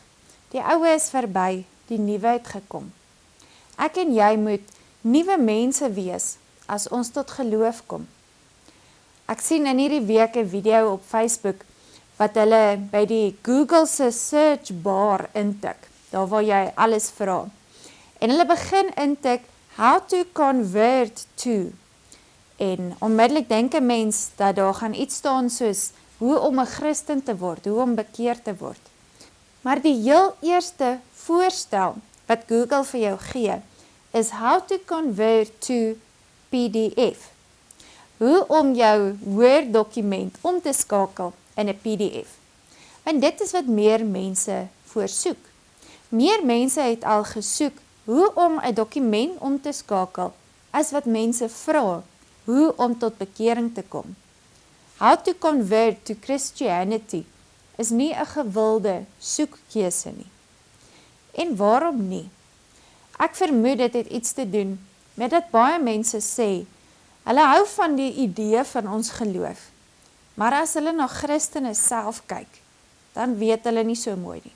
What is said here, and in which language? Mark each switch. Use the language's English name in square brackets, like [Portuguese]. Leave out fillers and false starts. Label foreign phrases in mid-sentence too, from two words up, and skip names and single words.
[Afrikaans] Die ou is verby, die nuwe het gekom. Ek en jy moet nuwe mense wees as ons tot geloof kom. Ek sien in hierdie week 'n video op Facebook wat hulle by die Google se [English] search bar [Afrikaans] intik, daar waar jy alles vra. En hulle begin intik, [English] how to convert to. [Afrikaans] En onmiddellik dink 'n mens dat daar gaan iets staan soos hoe om 'n Christen te word, hoe om bekeer te word. Maar die heel eerste voorstel wat Google vir jou gee, is [English] how to convert to PDF. [Afrikaans] Hoe om jou Word dokument om te skakel in 'n PDF. En dit is wat meer mense voorsoek. Meer mense het al gesoek hoe om 'n dokument om te skakel, as wat mense vra, hoe om tot bekering te kom. [English] How to convert to Christianity [Afrikaans] is nie 'n gewilde soekkeuse nie. En waarom nie? Ek vermoed dit het iets te doen met dat baie mense sê, hulle hou van die idee van ons geloof, maar as hulle na Christene self kyk, dan weet hulle nie so mooi nie.